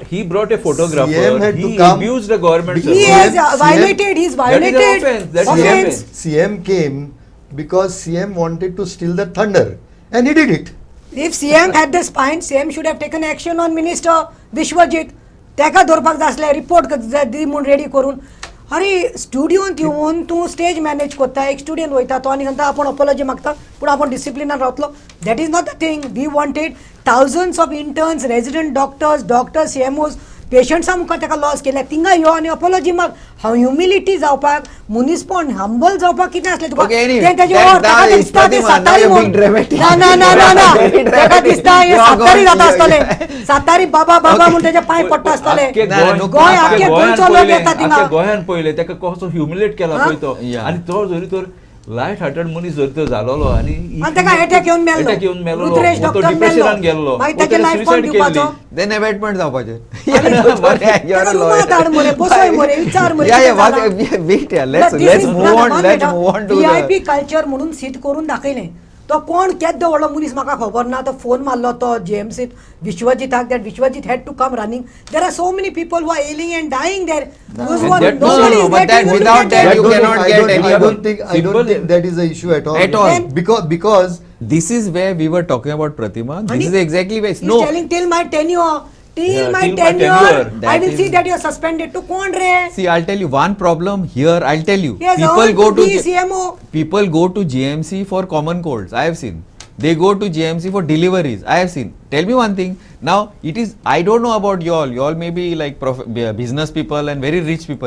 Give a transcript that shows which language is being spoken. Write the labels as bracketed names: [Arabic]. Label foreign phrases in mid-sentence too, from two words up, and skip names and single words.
[English] He brought a photographer. CM had to He come abused the government. because He servant. has violated. He's violated. offense. That is Offense. offense. CM came because CM wanted to steal the thunder, and he did it. If CM had the spine, CM should have taken action on Minister Vishwajit. [Konkani] तेका धरपाक जाय आसलें रिपोर्ट दी म्हूण रेडी करून अरे स्टुडियोंत येवन तूं [English] stage manage [Konkani] कोत्ता एक स्टुडियोंत वयता तो आनी सांगता आपूण अपॉलॉजी मागता पूण आपूण डिसिप्लिनान रावतलो [English] that is not the thing we wanted thousands of interns resident doctors CMOs [Konkani] पेशंट्सां मुखार ताका लॉस केल्या तिंगा यो आनी अपॉलॉजी माग ह्युमिलिटी जावपाक मुनिसपण हंबल जावपाक कितें आसलें तुका [English] Okay, anyway, [Konkani] तें तेजे [English] that- [Konkani] ताका [English] that is [Konkani] दिसता तें [English] Pratima, now [Konkani] सातारी [English] you're [Konkani] म्हूण [English] being dramatic. [Konkani] ना [English] Very [Konkani] ताका [English] dramatic. [Konkani] दिसता हें [English] You are [Konkani] सातारी [English] going- [Konkani] जाता आसतलें सातारी बाबा म्हूण तेजे पांय पडटा आसतले आख्खे ना, ना, नको गोंय नाका. आख्खे गोंयचो लोक येता थिंगा आख्या गोंयान पळयलें ताका कसो ह्युमिलेट केला हा? पळय तो [English] Yeah. [Konkani] आनी तो जरी तर [English] light hearted [Konkani] मनीस जरी तर जालोलो आनी आनी ताका अटॅक येवन मेल्लो अटॅक येवन मेलो रुद्रेश तो डॉक्टर डिप्रेशनान मेल्लो गेल्लो मागीर ताचे लायफ कोण दिवपाचो [English] Then abatement जावपाचें. [Konkani] ताका रुमांत हाड मरे बसय मरे विचार मरे [English] Yeah, [Konkani] कितें [English] what? [Konkani] जालां? [English] Wait, yeah. But this Let's is move not on. one Let's [Konkani] बेटा. [English] move on to VIP the. [Konkani] कल्चर म्हणून सीट करून दाखयलें तो कोण केद्दो व्हडलो मनीस म्हाका खबर ना तो फोन मारलो तो JMCत विश्वजीताक [English] that Vishwajit had to come running there are so many people who are ailing and dying there No, but that without that you cannot get any. I don't think that is the issue at all. At all. Then- Because This is where we were talking about Pratima. This is exactly where. He's No. telling till my tenure till Yeah, my till my tenure tenure. I That will is- see that you are suspended to [Konkani] कोण रे [English] See, I'll tell you one problem here. I'll tell you. he has People earned go to to be CMO people go to GMC for common colds. I have seen. They go to GMC for deliveries. I have seen. Tell me one thing. Now it is. I don't know about y'all. Y'all may be like business people and very rich people.